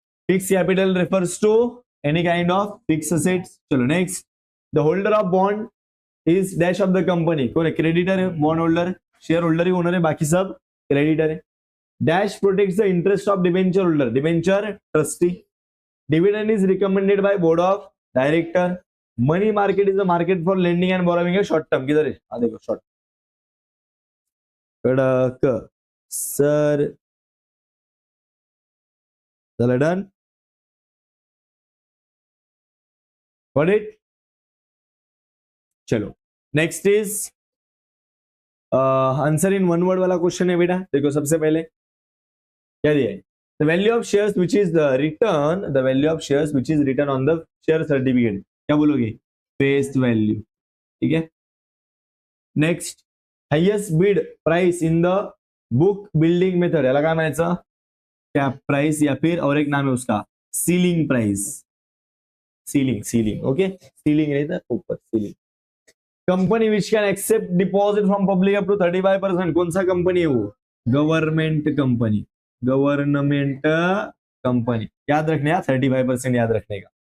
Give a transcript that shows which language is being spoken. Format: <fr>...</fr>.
<en>Fix capital refers to any kind of fix assets. चलो next, the holder of bond is dash of the company, कौन है, creditor है, bond holder share holder ही owner है, बाकी सब creditor है। Dash protects the interest of debenture holder, debenture trustee. Dividend is recommended by board of director. Money market is the market for lending and borrowing है short term।</en> <hi>किधर है, हाँ देखो short, कड़क सर, चलो डन, got it।</hi> <en>चलो next is answer in one word वाला question है बेटा। देखो सबसे पहले क्या दिया है, the value of shares which is the return, the value of shares which is written on the share certificate, क्या बोलोगे, फेस वैल्यू, ठीक है। Next, highest bid price in the book building method, याला काय म्हणायचं, कैप प्राइस या फिर और एक नाम है उसका ceiling price, ceiling okay, ceiling रहता है ऊपर, ceiling. Company which can accept deposit from public up to 35%, कौन सा कंपनी है वो, गवर्नमेंट कंपनी, गवर्नमेंट कंपनी, याद रखने का 35% याद रखने का।</en>